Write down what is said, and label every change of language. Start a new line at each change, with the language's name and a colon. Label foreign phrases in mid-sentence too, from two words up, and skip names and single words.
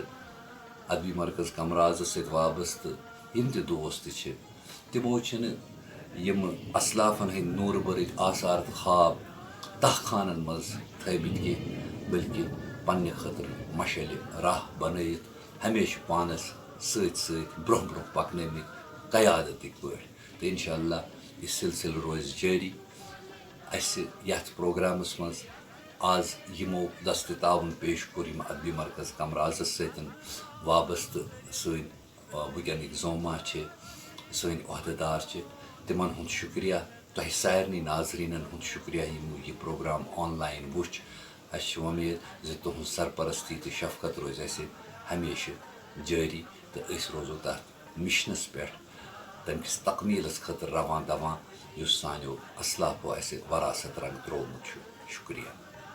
Kashmiri: ادبی مرکز کمرازس سۭتۍ وابستہٕ یم تہِ دوست تہِ تمو چھنہٕ یم اسلافن ہٕنٛدۍ نوٗرٕ بٔرٕکۍ آثار تہٕ خواب تہ خانن منٛز تھٲیمٕتۍ کینٛہہ بلکہ پننہِ خٲطرٕ مشعل راہ بنٲیِتھ ہمیشہ پانس سۭتۍ سۭتۍ برونٛہہ برونٛہہ پکنٲومٕتۍ قیادتٕکۍ پٲٹھۍ تہٕ
Arabic: انشاء اللہ
Kashmiri: یہ سلسلہ روز جاری اس یتھ پروگرامس مز آز یمو دست تعاون پیش کور یم ادبی مرکز کمرازس ستن وابستہ سن وکنک زوما سن عہدیدار تمن ہند شکریہ تہ سارنی ناظرینن ہند شکریہ یمو یہ پروگرام آن لائن وچ اس امید ز تہذ سرپرستی تو شفقت روز اس ہمیشہ جاری تو اس روزو تر مشنس پہ تمکس تکمیلس خاطر رواں دواں اس سانیو اسلافو اس وراثت رنگ ترومت شکریہ